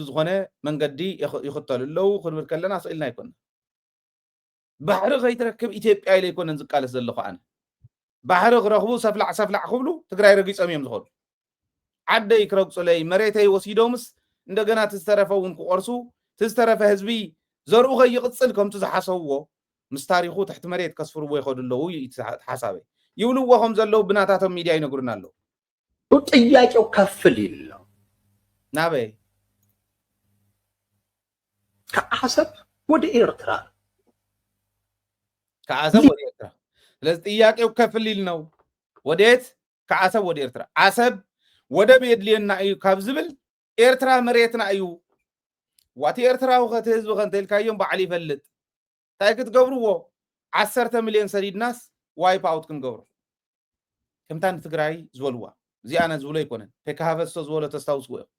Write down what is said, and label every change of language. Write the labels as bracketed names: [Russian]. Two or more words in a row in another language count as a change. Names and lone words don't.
[Tigrinya] ዝኾነ መንገዲ ይኽተሉ ኣለው ክንብል ከለና ስእልና ኣይኮነ ባሕሪ ከይትረክብ ኢትዮጵያ ኢለ ይኮነን ዝቃለስ ዘለኹ ኣነ ባሕሪ ክረኽቡ ሰፍላዕ ክብሉ ትግራይ ረጊፆም እዮም ዝኸዱ ዓደይ ክረግፁለይ መሬተይ ወሲዶምስ እንደገና ትዝተረፈ እውን ክቆርሱ ትዝተረፈ ህዝቢ ዘርኡ ከይቕፅል ከምቲ ዝሓሰብዎ ምስ ታሪኹ ትሕቲ መሬት ከስፍርዎ ይኸዱ ኣለው ሓሳበይ ይብልዎ ከም ዘለው ብናታቶም ሚድያ ይነግሩና ኣለው [Amharic] ጥያቄው ከፍ ሊል ነው [Tigrinya] ናበይ [Amharic] ከአሰብ ወደ ኤርትራ ስለዚህ ጥያቄው ከፍ ሊል ነው ወዴት ከአሰብ ወደ ኤርትራ [Tigrinya] አሰብ ወደብ የድልየና እዩ ካብ ዝብል ኤርትራ መሬትና እዩ ዋቲ ኤርትራው ኸተ ህዝቢ ከንተልካዮም በዓል ይፈልጥ እንታይ ክትገብርዎ 10 ሚልዮን ሰዲድናስ [English] wipe out [Tigrinya] ክንገብሮ ከምታ ንትግራይ ዝበልዋ እዚኣነ ዝብሎ ኣይኮነን ፔካሃቨስቶ ዝበሎ ተስታውስዎ